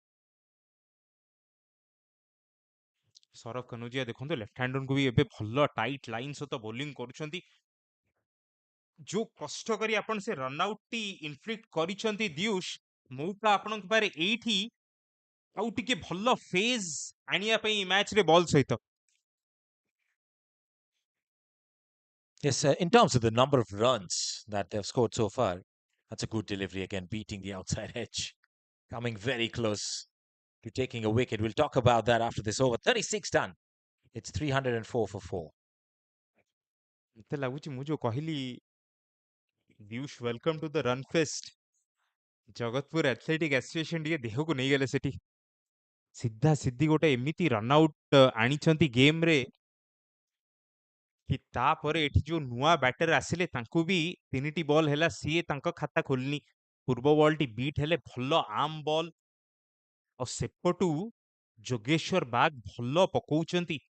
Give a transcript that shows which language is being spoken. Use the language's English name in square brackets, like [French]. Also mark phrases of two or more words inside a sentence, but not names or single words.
[Odia] ସୌରଭ କନୌଜିଆ ଦେଖନ୍ତୁ ଲେଫ୍ଟ ହ୍ୟାଣ୍ଡରଙ୍କୁ ବି ଏବେ ଭଲ [English] tight line [Odia] ସହିତ ବୋଲିଂ କରୁଛନ୍ତି ଯୋଉ କଷ୍ଟ କରି ଆପଣ ସେ [English] run out [Odia] ଟି ଇନଫ୍ଲିକ୍ଟ କରିଛନ୍ତି ଦିୟୁଷ ମୌକା ଆପଣଙ୍କ ପାଖରେ ଏଇଠି ଆଉ ଟିକେ ଭଲ ଫେଜ୍ ଆଣିବା ପାଇଁ ମ୍ୟାଚ୍ ରେ ବଲ୍ ସହିତ [English] Yes, in terms of the number of runs that they've scored so far, that's a good delivery again, beating the outside edge. Coming very close to taking a wicket. We'll talk about that after this over. 36 done. It's 304 for 4. [Odia] ମତେ ଲାଗୁଛି ମୁଁ ଯୋଉ କହିଲି ଦିୟୁଷ [English] welcome to the run fest [Odia] ଜଗତପୁର ଆଥଲେଟିକ୍ ଆସୋସିଏସନ ଟିକେ ଦେହକୁ ନେଇଗଲେ ସେଠି ସିଧା ସିଧି ଗୋଟେ ଏମିତି [English] run out [Odia] ଆଣିଛନ୍ତି ଗେମ୍ରେ କି ତାପରେ ଏଠି ଯୋଉ ନୂଆ ବ୍ୟାଟର ଆସିଲେ ତାଙ୍କୁ ବି 3ଟି ବଲ୍ ହେଲା ସିଏ ତାଙ୍କ ଖାତା ଖୋଲିନି ପୂର୍ବ ବଲ୍ଟି ବିଟ୍ ହେଲେ ଭଲ [English] arm ball [Odia] ଆଉ ସେପଟୁ ଯୋଗେଶ୍ୱର ବାଗ ଭଲ ପକଉଛନ୍ତି